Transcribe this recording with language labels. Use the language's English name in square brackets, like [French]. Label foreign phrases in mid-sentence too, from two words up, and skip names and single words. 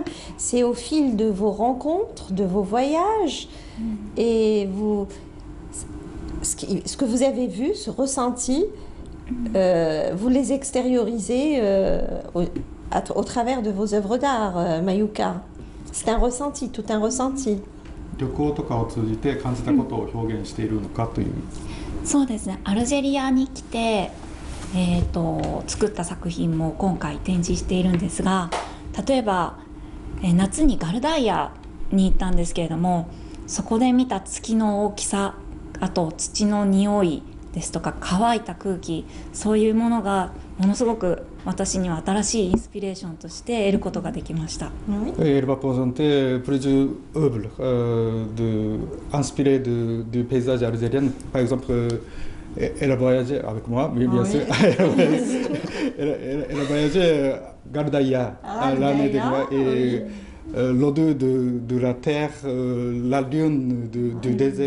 [French] C'est au fil de vos rencontres, de vos voyages, et ce que vous avez vu, ce ressenti, vous les extériorisez au travers de vos œuvres d'art, Mayuka. C'est un ressenti, tout un ressenti. [Japanese] 旅行とかを通じて感じたことを表現しているのかという。そうですね。アルジェリアに来て、作った作品も今回展示しているんですが、例えば、夏にガルダイアに行ったんですけれども、そこで見た月の大きさ、あと土の匂いですとか乾いた空気、そういうものがものすごく私には新しいインスピレーションとして得ることができました。 [French] Elle va présenter plusieurs œuvres inspirées du paysage algérien. Par exemple, elle a voyagé avec moi, oui, bien sûr. Elle a voyagé à Gardaïa l'année dernière et l'odeur de la terre, la lune du désert.